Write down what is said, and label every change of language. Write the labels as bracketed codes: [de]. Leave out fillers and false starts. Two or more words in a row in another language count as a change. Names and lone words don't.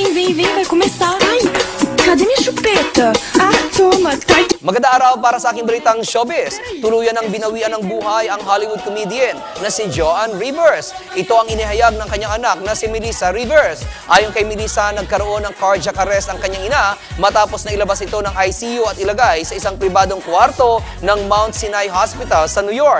[pt] vem, vai começar. Ai, cadê minha chupeta? Ah, toma, tá. [tl] Magandang araw para sa aking balitang showbiz. Tuluyan ng binawian ng buhay ang Hollywood comedian na si Joan Rivers. Ito ang inihayag ng kanyang anak na si Melissa Rivers. Ayon kay Melissa, nagkaroon ng cardiac arrest ang kanyang ina matapos na ilabas ito ng ICU at ilagay sa isang pribadong kwarto ng Mount Sinai Hospital sa New York.